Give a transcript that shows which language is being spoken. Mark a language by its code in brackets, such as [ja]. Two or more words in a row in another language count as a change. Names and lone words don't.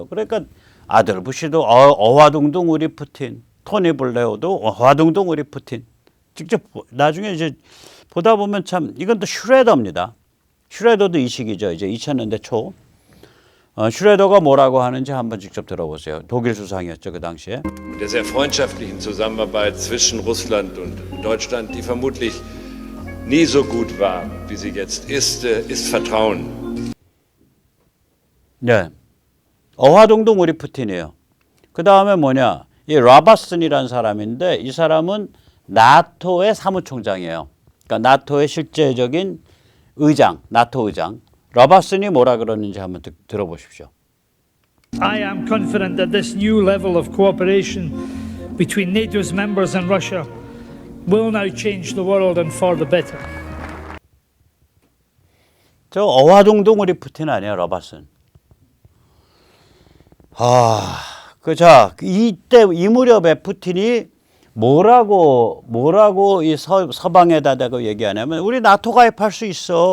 [ko] 그러니까 아들 부시도 어화둥둥 우리 푸틴, 토니 블레어도 어화둥둥 우리 푸틴. 직접 나중에 이제 보다 보면 참 이건 또 슈레더입니다. 슈레더도 이 시기죠. 이제 2000년대 초. 슈레더가 뭐라고 하는지 한번 직접 들어보세요. 독일 수상이었죠, 그 당시에. [de] Der sehr freundschaftlichen Zusammenarbeit zwischen Russland und Deutschland, die vermutlich nie so gut war, wie sie jetzt ist Vertrauen. [ko] 네. 어화동동 우리 푸틴이에요. 그 다음에 뭐냐. 이 라바슨이라는 사람인데 이 사람은 나토의 사무총장이에요. 그러니까 나토의 실제적인 의장, 나토 의장. 라바슨이 뭐라 그러는지 한번 들어보십시오. [en] I am confident that this new level of cooperation between NATO's members and Russia will now change the world and for the better. [ko] 저 어화동동 우리 푸틴 아니에요, 라바슨. 이때 이 무렵에 푸틴이 뭐라고 이 서방에다 대고 얘기하냐면 우리 나토 가입할 수 있어.